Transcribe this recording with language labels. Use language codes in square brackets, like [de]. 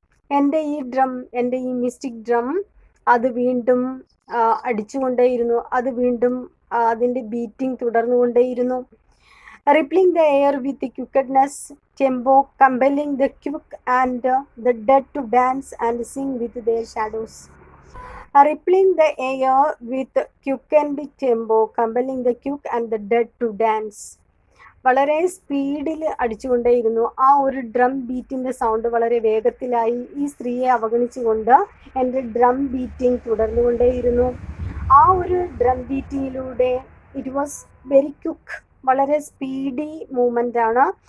[ml] എൻ്റെ ഈ ഡ്രം, എൻ്റെ ഈ മിസ്റ്റിക് ഡ്രം അത് വീണ്ടും അടിച്ചുകൊണ്ടേയിരുന്നു. അത് വീണ്ടും അതിൻ്റെ beating തുടർന്നുകൊണ്ടേയിരുന്നു. [en] Rippling the air with quickened tempo, compelling the quick and the dead to dance and sing with their shadows. Rippling the air with quickened tempo, compelling the quick and the dead to dance. [ml] വളരെ സ്പീഡിൽ അടിച്ചുകൊണ്ടേയിരുന്നു. ആ ഒരു drum ബീറ്റിൻ്റെ sound വളരെ വേഗത്തിലായി. ഈ സ്ത്രീയെ അവഗണിച്ചുകൊണ്ട് എൻ്റെ drum beating തുടർന്നുകൊണ്ടേയിരുന്നു. ആ ഒരു drum ബീറ്റിങ്ങിലൂടെ [en] it was very quick, [ml] വളരെ സ്പീഡി മൂവ്മെൻ്റ് ആണ്.